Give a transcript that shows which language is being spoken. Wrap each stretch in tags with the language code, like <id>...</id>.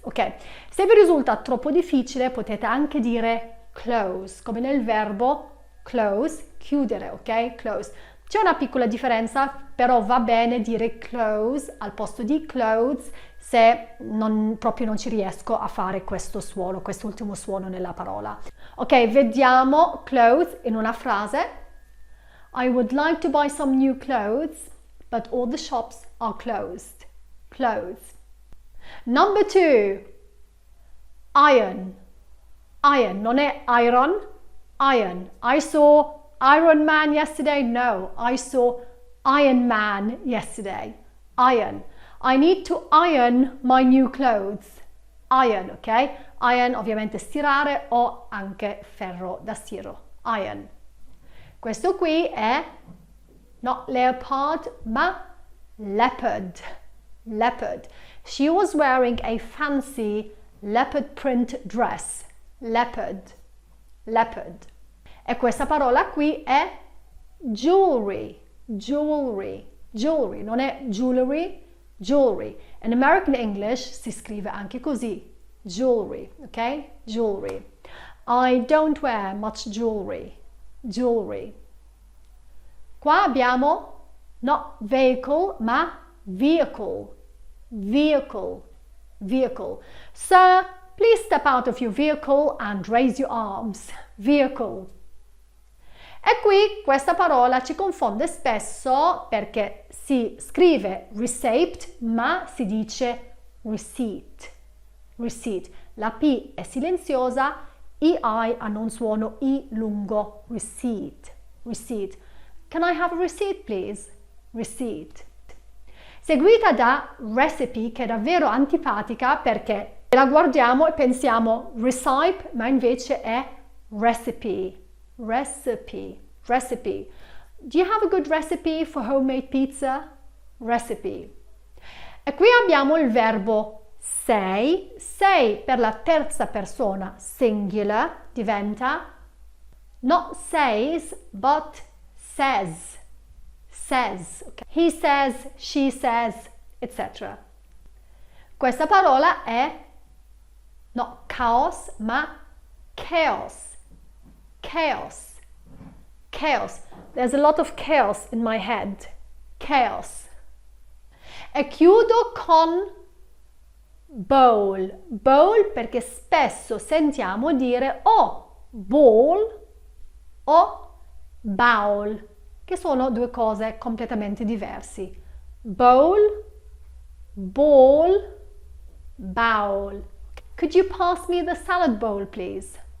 <it>Ok, se vi risulta troppo difficile potete anche dire close, come nel verbo close, chiudere, ok? Close. C'è una piccola differenza, però va bene dire close al posto di clothes se proprio non ci riesco a fare questo suono, quest'ultimo suono nella parola. Ok, vediamo clothes in una frase.</it> <en>I would like to buy some new clothes, but all the shops are closed. Clothes. Number 2. Iron.</en> <it>Iron, non è iron. Iron.</it> <en>I saw Iron Man yesterday. No, I saw Iron Man yesterday. Iron. I need to iron my new clothes. Iron, ok?</en> <it>Iron ovviamente stirare o anche ferro da stiro. Iron. Questo qui è not leopard ma leopard.</it> <en>Leopard. She was wearing a fancy leopard print dress. Leopard. Leopard.</en> <it>E questa parola qui è jewelry, jewelry, jewelry, non è jewelry, jewelry. In American English si scrive anche così, jewelry, ok?</it> <en>Jewelry. I don't wear much jewelry, jewelry.</en> <it>Qua abbiamo not vehicle, ma vehicle, vehicle, vehicle.</it> <en>Sir, please step out of your vehicle and raise your arms. Vehicle.</en> <it>E qui questa parola ci confonde spesso perché si scrive receipt ma si dice receipt. Receipt. La P è silenziosa, i hanno un suono I lungo.</it> <en>Receipt. Receipt. Can I have a receipt please? Receipt.</en> <it>Seguita da recipe che è davvero antipatica perché la guardiamo e pensiamo recipe ma invece è recipe.</it> <en>Recipe, recipe. Do you have a good recipe for homemade pizza? Recipe.</en> <it>E qui abbiamo il verbo say. Say per la terza persona singular diventa</it> <en>not says but says.</en> <it>Says. Okay.</it> <en>He says, she says, etc.</en> <it>Questa parola è not chaos ma chaos.</it> <en>Chaos. Chaos. There's a lot of chaos in my head.</en> <it>Chaos. E chiudo con bowl. Bowl perché spesso sentiamo dire o bowl o bowl, che sono due cose completamente diverse.</it> <en>Bowl, bowl, bowl. Could you pass me the salad bowl, please?</en>